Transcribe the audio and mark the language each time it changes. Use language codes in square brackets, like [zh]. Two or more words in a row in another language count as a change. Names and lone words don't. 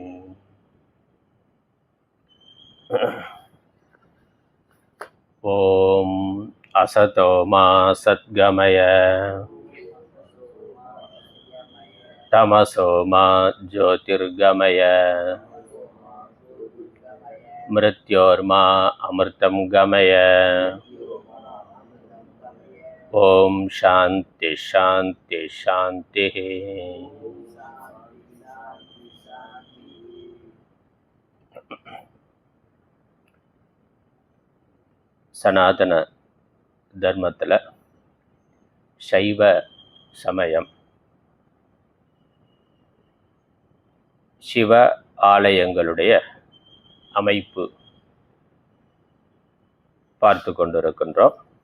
[sa] ॐ असतो मा सद्गमय तमसो मा ज्योतिर्गमय मृत्योर्मा अमृतं गमय। ॐ शान्ति शान्ति शान्तिः। [ta] சனாதன தர்மத்தில் சைவ சமயம் சிவ ஆலயங்களுடைய அமைப்பு பார்த்து கொண்டிருக்கின்றோம்.